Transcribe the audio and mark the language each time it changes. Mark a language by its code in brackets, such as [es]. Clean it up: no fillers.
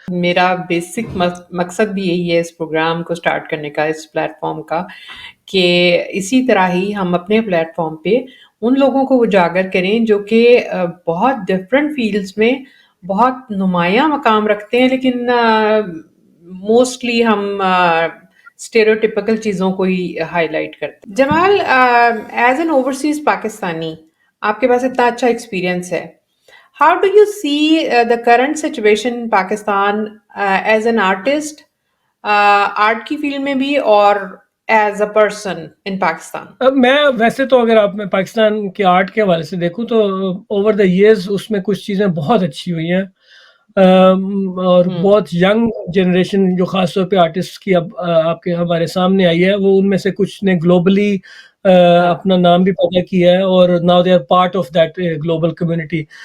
[ur] میرا بیسک مقصد بھی یہی ہے اس پروگرام کو سٹارٹ کرنے کا, اس پلیٹ فارم کا, کہ اسی طرح ہی ہم اپنے پلیٹ فارم پہ ان لوگوں کو اجاگر کریں جو کہ بہت ڈفرینٹ فیلڈز میں بہت نمایاں مقام رکھتے ہیں, لیکن موسٹلی ہم اسٹیریوٹیپیکل چیزوں کو ہی ہائی لائٹ کرتے ہیں. جمال, ایز این اوورسیز پاکستانی آپ کے پاس اتنا اچھا ایکسپیرئنس ہے. [en] How do you see the current situation in Pakistan as an artist, [ur] art کی فیلڈ میں بھی, [en] اور as a person in Pakistan? [ur] میں ویسے تو اگر آپ میں پاکستان کے آرٹ کے حوالے سے دیکھوں تو اوور دا ایئرز اس میں کچھ چیزیں بہت اچھی ہوئی ہیں, اور بہت ینگ جنریشن جو خاص طور پہ آرٹسٹ کی اب آپ کے ہمارے سامنے آئی ہے, وہ ان میں سے کچھ نے گلوبلی اپنا نام بھی پیدا کیا ہے, اور [en] Now they are part of that global community.